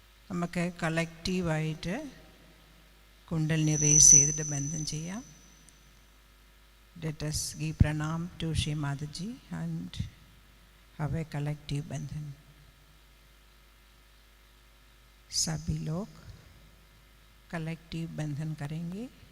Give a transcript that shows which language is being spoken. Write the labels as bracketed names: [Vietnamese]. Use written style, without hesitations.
[Malayalam] നമുക്ക് കളക്റ്റീവായിട്ട് കുണ്ടലിനി റേസ് ചെയ്തിട്ട് ബന്ധം ചെയ്യാം. [English] Let us give pranam to Shri Mataji and have a collective bandhan. [Hindi] सभी लोग कलेक्टिव बंधन करेंगे.